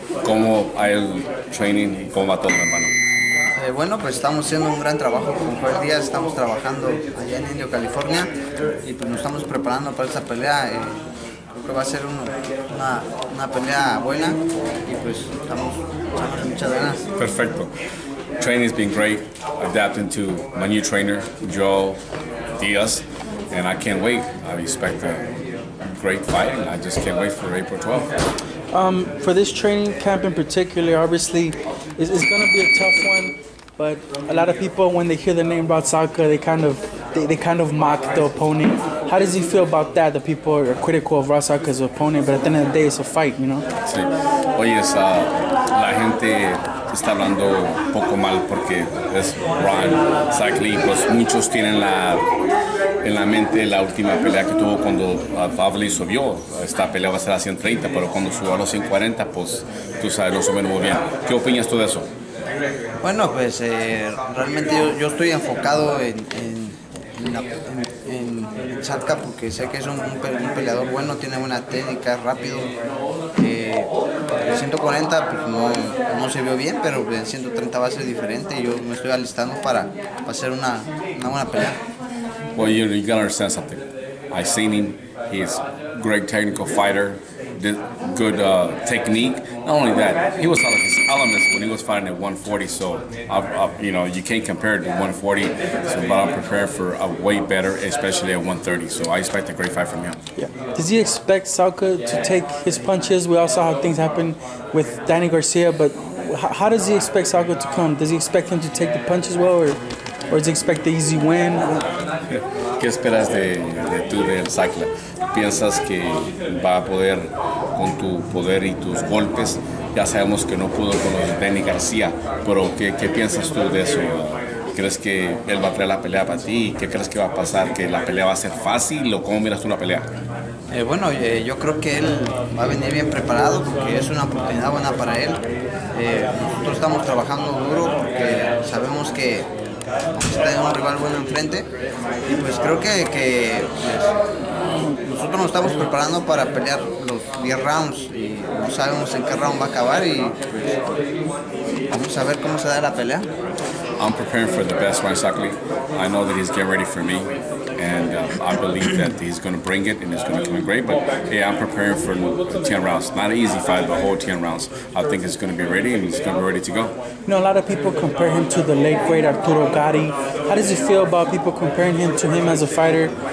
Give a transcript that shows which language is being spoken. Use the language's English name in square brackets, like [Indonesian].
[Spanish] ¿Cómo hay el training y cómo va todo, hermano? Bueno, pues estamos haciendo un gran trabajo con Joel Díaz, estamos trabajando allá en Indio, California, y pues nos estamos preparando para esta pelea. Creo que va a ser una pelea buena y pues estamos echando muchas ganas. Perfecto. [English] Training's been great, adapting to my new trainer, Joel Diaz, and I can't wait. I expect a great fight, and I just can't wait for April 12th. For this training camp in particular, obviously, it's going to be a tough one. But a lot of people, when they hear the name Osaka, they kind of mock the opponent. How does he feel about that? The people are critical of Osaka as an opponent, but at the end of the day, it's a fight, you know? [Spanish] Sí. Oye, la gente está hablando un poco mal porque es Ron Cycling, pues muchos tienen en la mente la última pelea que tuvo cuando Pavli subió. Esta pelea va a ser a 130, pero cuando subió a los 140, pues tú sabes, no suben muy bien. ¿Qué opinas tú de eso? Bueno, pues realmente yo estoy enfocado en Chatka porque sé que es un peleador bueno, tiene buena técnica, rápido. El 140 pues no se vio bien, pero el 130 va a ser diferente y yo me estoy alistando para hacer una buena pelea. [English] Well, you gotta understand something. I've seen him. He's a great technical fighter, good technique. Not only that, he was out of his elements when he was fighting at 140. So, you can't compare it to 140. So, but I'm prepared for a way better, especially at 130. So, I expect a great fight from him. Yeah. Does he expect Salka to take his punches? We all saw how things happen with Danny Garcia, but how does he expect Salka to come? Does he expect him to take the punches well, or does he expect the easy win? [Spanish] ¿Qué esperas del cycler? ¿Piensas que va a poder con tu poder y tus golpes? Ya sabemos que no pudo con los de Danny García, pero ¿qué piensas tú de eso? ¿Crees que él va a traer la pelea para ti? ¿Qué crees que va a pasar? ¿Que la pelea va a ser fácil o cómo miras tú la pelea? Yo creo que él va a venir bien preparado porque es una oportunidad buena para él. Nosotros estamos trabajando duro porque sabemos que está un rival bueno enfrente y pues creo que nosotros nos estamos preparando para pelear los 10 rounds y no sabemos en qué round va a acabar y pues, vamos a ver cómo se da la pelea. [English] I'm preparing for the best fight, Sakli. I know that he's getting ready for me, and I believe that he's going to bring it and it's going to come in great. But yeah, I'm preparing for 10 rounds. Not an easy fight, the whole 10 rounds. I think it's going to be ready and he's going to be ready to go. You know, a lot of people compare him to the late great Arturo Gatti. How does it feel about people comparing him to him as a fighter?